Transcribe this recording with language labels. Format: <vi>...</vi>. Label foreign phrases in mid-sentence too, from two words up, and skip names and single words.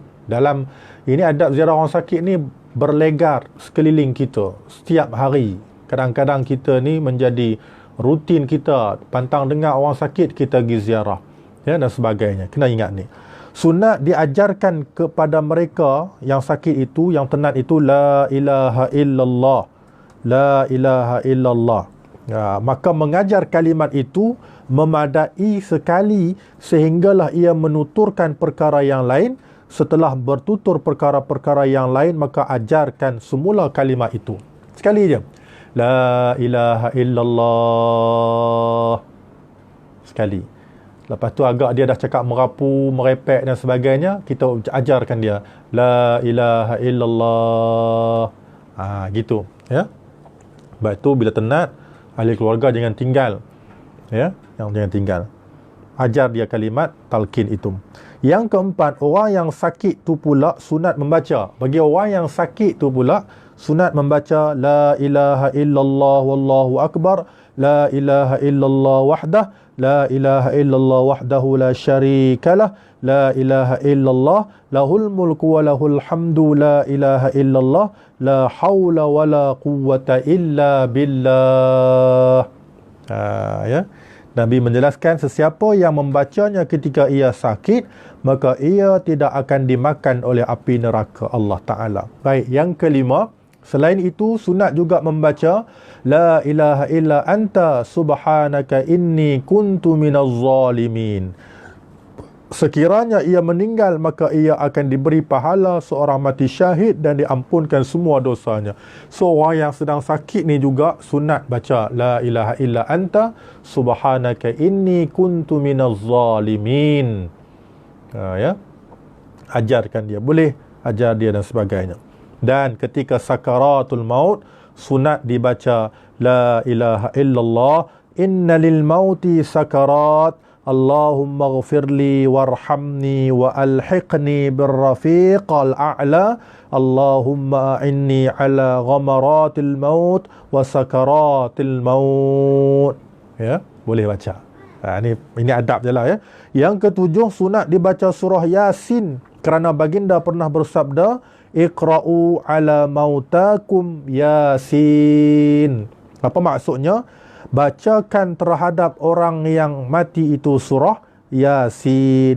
<ms>Ini adab ziarah orang sakit ni berlegar sekeliling kita setiap hari. Kadang-kadang kita ni menjadi rutin kita, pantang dengar orang sakit kita pergi ziarah, ya, dan sebagainya. Kena ingat ni. Sunat diajarkan kepada mereka yang sakit itu, yang tenat itu,</ms> <ar>لا إله إلا الله. لا إله إلا الله.</ar> <ms>Maka mengajar kalimat itu memadai sekali sehinggalah ia menuturkan perkara yang lain. Setelah bertutur perkara-perkara yang lain, maka ajarkan semula kalimat itu. Sekali je.</ms> <ar>لا إله إلا الله.</ar> <ms>Sekali. Lepas tu agak dia dah cakap merapu, merepek dan sebagainya, kita ajarkan dia.</ms> <ar>لا إله إلا الله.</ar> <ms>Gitu. Ya. Sebab tu bila tenat, ahli keluarga jangan tinggal. Ya. Yang jangan tinggal. Ajar dia kalimat talqin itu. Yang keempat, orang yang sakit tu pula sunat membaca. Bagi orang yang sakit tu pula sunat membaca</ms> <ar>لا إله إلا الله والله أكبر، لا إله إلا الله وحده، لا إله إلا الله وحده لا شريك له، لا إله إلا الله له الملك وله الحمد، لا إله إلا الله لا حول ولا قوة إلا بالله.</ar> <ms>Ya. Nabi menjelaskan sesiapa yang membacanya ketika ia sakit, maka ia tidak akan dimakan oleh api neraka Allah Ta'ala. Baik, yang kelima, selain itu sunat juga membaca</ms> <ar>لا إله إلا أنت سبحانك إني كنت من الظالمين.</ar> <ms>Sekiranya ia meninggal, maka ia akan diberi pahala seorang mati syahid dan diampunkan semua dosanya. So, orang yang sedang sakit ni juga sunat baca</ms> <ar>لا إله إلا أنت سبحانك إني كنت من الظالمين.</ar> <ms>Ya. Ajarkan dia. Boleh ajar dia dan sebagainya. Dan ketika sakaratul maut, sunat dibaca</ms> <ar>لا إله إلا الله إن للموت سكرات اللهم اغفر لي وارحمني وألحقني بالرفيق الأعلى اللهم أعني على غمرات الموت وسكرات الموت.</ar> <ms>Ya, boleh baca. Ini adab je lah, ya. Yang ketujuh, sunat dibaca surah Yasin kerana baginda pernah bersabda</ms> <ar>اقرؤوا على موتاكم يس.</ar> <ms>Apa maksudnya? Bacakan terhadap orang yang mati itu surah Yasin.</ms>